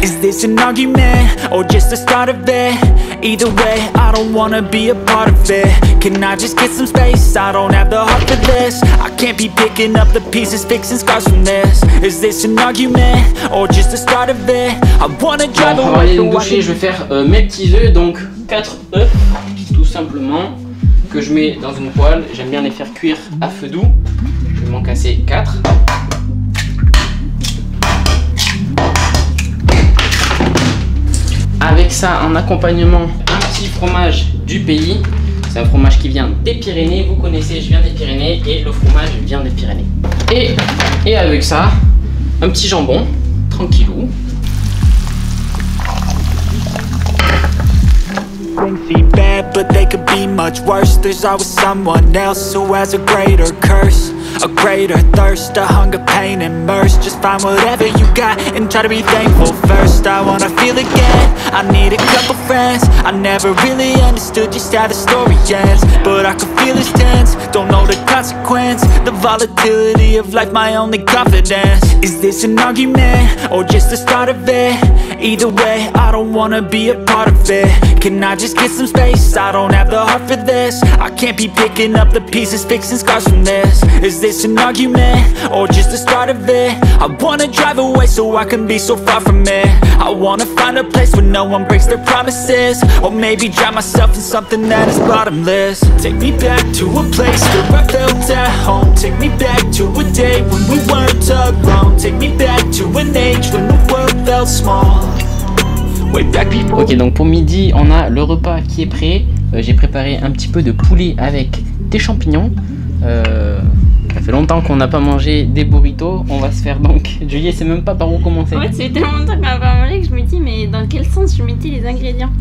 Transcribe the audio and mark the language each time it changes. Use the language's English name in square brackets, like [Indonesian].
[English] Is this an argument, or just the start of it? Either way, I don't wanna be a part of it. Can I just get some space? I don't have the heart for this. I can't be picking up the pieces, fixing scars from this. Is this an argument, or just the start of it? I wanna drive away. [French] On va aller me doucher, je vais faire mes petits œufs, donc 4 œufs, tout simplement, que je mets dans une poêle. J'aime bien les faire cuire à feu doux. Je vais m'en casser 4. Avec ça, en accompagnement, un petit fromage du pays. C'est un fromage qui vient des Pyrénées. Vous connaissez, je viens des Pyrénées et le fromage vient des Pyrénées. Et avec ça, un petit jambon, tranquillou. [English] Things seem bad, but they could be much worse. There's always someone else who has a greater curse, a greater thirst, a hunger, pain, and mercy. Just find whatever you got and try to be thankful first. I wanna feel again, I need a couple friends. I never really understood just how the story ends, but I can feel it's tense, don't know the consequence. The volatility of life, my only confidence. Is this an argument, or just the start of it? Either way, I don't wanna be a part of it. Can I just get some space? I don't have the heart for this. I can't be picking up the pieces, fixing scars from this. Is this an argument, or just the start of it? I wanna drive away so I can be so far from it. I wanna find a place where no one breaks their promises, or maybe drown myself in something that is bottomless. Take me back to a place where I felt at home. Take me back to a day when we weren't alone. Take me back to an age when the world felt small. [French] Ok, donc pour midi on a le repas qui est prêt. J'ai préparé un petit peu de poulet avec des champignons. Ça fait longtemps qu'on n'a pas mangé des burritos. On va se faire donc... Julie sait même pas par où commencer. En fait, ça fait tellement longtemps qu'on n'a pas mangé que je me dis, mais dans quel sens je mettais les ingrédients?